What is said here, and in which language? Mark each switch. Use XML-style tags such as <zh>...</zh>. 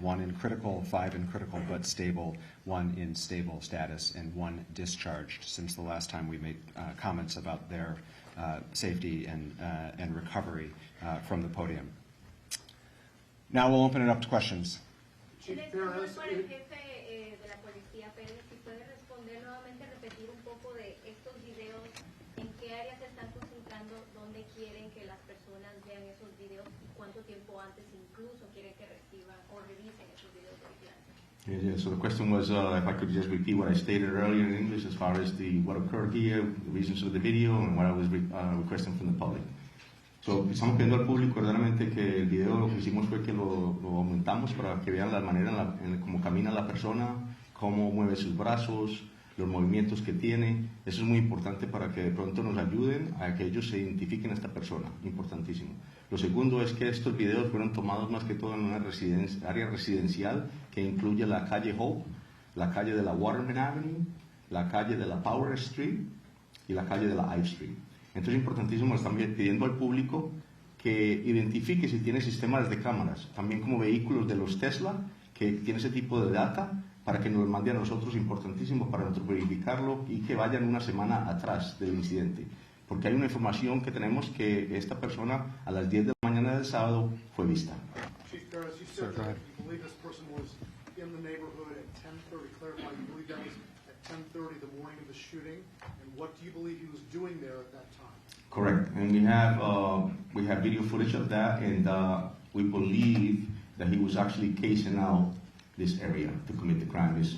<en>1 in critical, 5 in critical but stable, 1 in stable status, and 1 discharged since the last time we made comments about their safety and recovery from the podium. Now we'll open it up to questions.</en> <es>Chief Perez, para el jefe de la policía, Pérez, si puede responder nuevamente, repetir un poco de estos videos, en qué áreas se están concentrando, dónde quieren que las personas vean esos videos y cuánto tiempo antes incluso quieren que reciban o revisen esos videos de vigilancia.</es> <en>Yeah, so the question was if I could just repeat what I stated earlier in English as far as what occurred here, the reasons of the video, and what I was requesting from the public.</en> <es>So, estamos pidiendo al público verdaderamente que el video lo que hicimos fue que lo aumentamos para que vean la manera en cómo camina la persona, cómo mueve sus brazos, los movimientos que tiene. Eso es muy importante para que de pronto nos ayuden a que ellos se identifiquen a esta persona, importantísimo. Lo segundo es que estos videos fueron tomados más que todo en una área residencial que incluye la calle Hope, la calle de la Waterman Avenue, la calle de la Power Street y la calle de la Ive Street. Entonces es importantísimo, están pidiendo al público que identifique si tiene sistemas de cámaras, también como vehículos de los Tesla, que tiene ese tipo de data, para que nos los mande a nosotros, importantísimo para nosotros verificarlo y que vayan una semana atrás del incidente. Porque hay una información que tenemos que esta persona a las 10 de la mañana del sábado fue vista.</es> <en>Chief Perez, you said that you believe this person was in the neighborhood at 10:30. Clarify, you believe that was at 10:30 the morning of the shooting, and what do you believe he was doing there at that time? Correct, and we have video footage of that, and we believe that he was actually casing out this area to commit the crime.</en>